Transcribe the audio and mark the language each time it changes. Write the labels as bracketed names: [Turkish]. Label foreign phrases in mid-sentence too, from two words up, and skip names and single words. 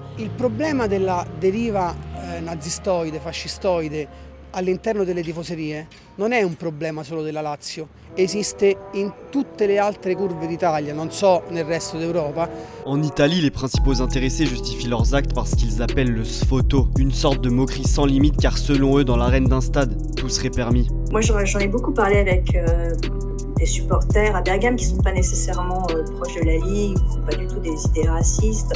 [Italian] Il problema della deriva nazistoide, fascistoide all'interno delle tifoserie non è un problema solo della Lazio, esiste in tutte le altre curve d'Italia, non so nel resto d'Europa. [French] En Italie, les principaux intéressés justifient leurs actes par ce qu'ils appellent le sfoto, une sorte de moquerie sans limite car selon eux, dans l'arène d'un stade, tout serait permis. Moi, j'en ai beaucoup parlé avec des supporters à Bergame qui ne sont pas nécessairement proches de la Ligue, qui n'ont pas du tout des idées racistes.